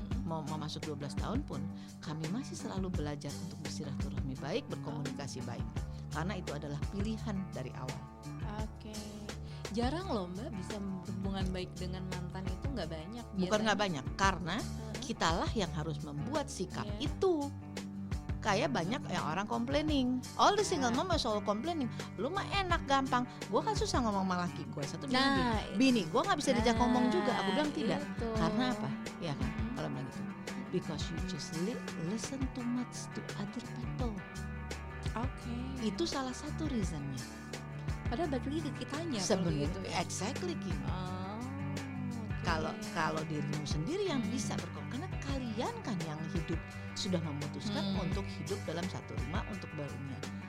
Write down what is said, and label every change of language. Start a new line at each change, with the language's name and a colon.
Indonesian: mau masuk 12 tahun pun kami masih selalu belajar untuk bersilaturahmi baik, berkomunikasi baik. Karena itu adalah pilihan dari awal. Oke. Jarang loh Mbak bisa berhubungan baik dengan mantan itu nggak banyak. Bukan nggak banyak, karena kitalah yang harus membuat sikap itu. Kayak banyak yang orang complaining.
English: All the single mom are all complaining.
Indonesian: Lu mah enak gampang. Gue kan susah ngomong sama laki gue. Satu bilang bini gue nggak bisa diajak ngomong juga. Aku bilang tidak. Itu. Karena apa? Ya kan? Kalau bilang gitu.
English: Because you just listen too much to other people.
Indonesian: Oke. Itu salah satu reasonnya. Padahal balik lagi ke kitanya. Sebenarnya gitu ya.
English: exactly Kim. Okay.
Indonesian: Kalau dirimu sendiri yang bisa karena kalian kan yang hidup sudah memutuskan untuk hidup dalam satu rumah untuk berhubungan.